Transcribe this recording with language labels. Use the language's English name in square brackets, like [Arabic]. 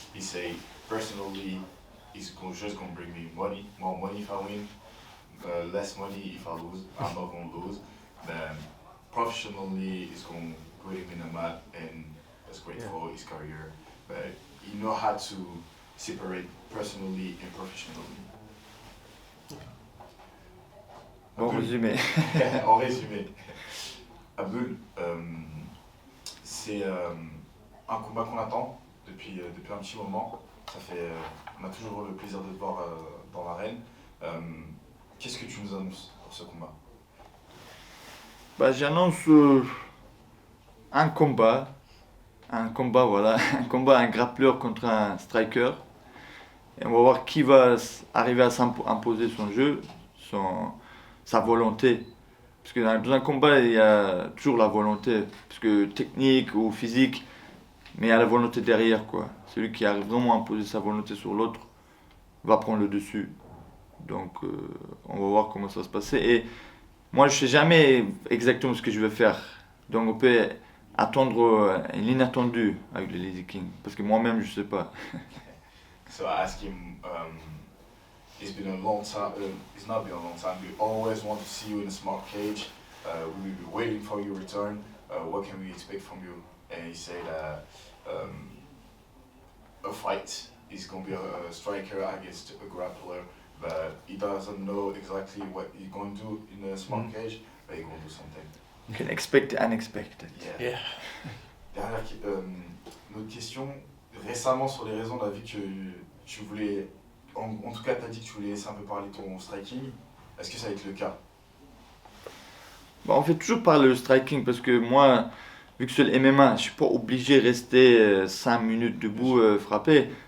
[English] He say, personally, just going to bring me money, more money if I win, less money if I lose. I'm not going to lose. Then professionally, it's going to put him in the mat, and that's great for his career. But he know how to separate personally and professionally. [French] Bon résumé. En résumé, Abdul, c'est un combat qu'on attend depuis un petit moment. On a toujours le plaisir de te voir dans l'arène. Qu'est-ce que tu nous annonces pour ce combat? Bah, j'annonce un combat, voilà, un combat, un grappleur contre un striker. Et on va voir qui va arriver à s'imposer son jeu, sa volonté. Parce que dans un combat, il y a toujours la volonté. Parce que technique ou physique, mais il y a la volonté derrière, quoi. Celui qui arrive vraiment à imposer sa volonté sur l'autre va prendre le dessus. Donc on va voir comment ça va se passer. Et moi, je ne sais jamais exactement ce que je vais faire. Donc on peut attendre l'inattendu avec le Lazy King. Parce que moi-même, je ne sais pas. [English] So I asked him, it's been a long time, it's not been a long time, we always want to see you in a smart cage. We will be waiting for your return. What can we expect from you and he said a fight is going to be a striker against a grappler, but he doesn't know exactly what he's going to do in a small cage, but he's going to do something. You can expect the unexpected. Yeah. [French] Une autre question. Récemment, sur les raisons, on a vu que tu voulais, en tout cas, tu as dit que tu voulais laisser un peu parler ton striking. Est-ce que ça va être le cas? Bon, on fait toujours parler le striking parce que moi, vu que c'est le MMA, je suis pas obligé de rester 5 minutes debout frapper.